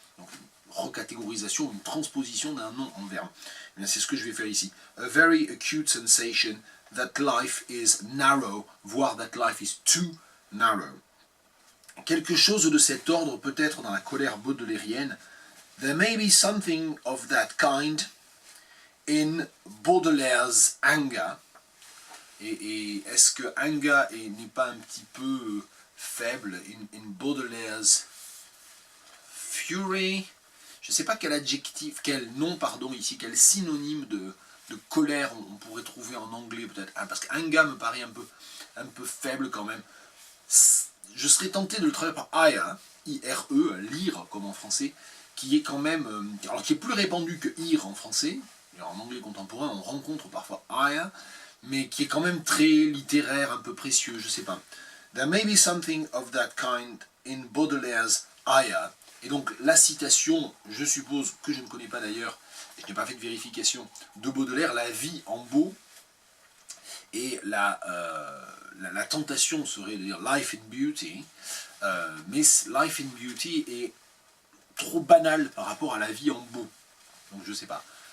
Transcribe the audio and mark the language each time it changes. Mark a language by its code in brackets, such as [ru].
[fr] Donc une recatégorisation, une transposition d'un nom en verbe. Eh bien c'est ce que je vais faire ici. [en] A very acute sensation that life is narrow, voire that life is too narrow. [fr] Quelque chose de cet ordre peut être dans la colère baudelairienne. [en] There may be something of that kind in Baudelaire's anger. [fr] Et est-ce que anger n'est pas un petit peu faible [en] in Baudelaire's fury? [fr] Je ne sais pas quel adjectif, quel nom, pardon, ici, quel synonyme de colère on pourrait trouver en anglais peut-être. Parce qu'anger me paraît un peu faible quand même. Je serais tenté de le traduire par ire, I-R-E, lire comme en français, qui est quand même, alors qui est plus répandu que ire en français. Alors, en anglais contemporain, on rencontre parfois ire, mais qui est quand même très littéraire, un peu précieux, je sais pas. [en] There may be something of that kind in Baudelaire's ire. [fr] Et donc la citation, je suppose que je ne connais pas d'ailleurs, et je n'ai pas fait de vérification, de Baudelaire, la vie en beau, et la tentation serait de dire [en] life in beauty, mais life in beauty [fr] est trop banal par rapport à la vie en beau. Donc je sais pas.